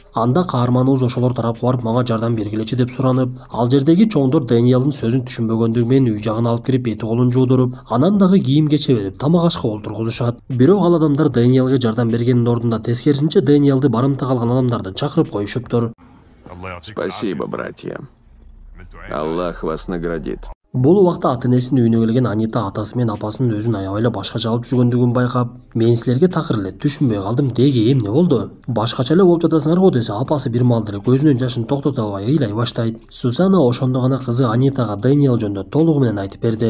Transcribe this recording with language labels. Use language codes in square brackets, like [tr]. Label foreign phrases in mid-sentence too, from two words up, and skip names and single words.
[ky] Анда каарманыбыз ошолор тарапка барып, мага жардам бергилечи деп суранып, ал жердеги чоңдор Дэниелдин сөзүн түшүнбөгөндүгү менен үй жагына алып кирип, бети колун жуудуруп, анан дагы кийим кече берип, тамак ашка олтургузушат. Бирок ал адамдар Дэниелге жардам бергендин ордунда тескерисинче Дэниелди барымта калган адамдарды чакырып коюшуптур. [ru] Спасибо, братья. Аллах вас наградит. [ky] Бул убакта ата энесинин үйүнө келген Анита атасы менен апасынын өзүн аябай эле башкача алып жүргөндүгүн байкап, мен силерге такыр эле түшүнбөй калдым, деги эмне болду? Башкача эле болуп жатасыңар го десе, апасы бир маалда эле көзүнөн жашын токтото албай ыйлай баштайт. Сусана ошондо гана кызы Анитага Дэниел жөнүндө толугу менен айтып берди.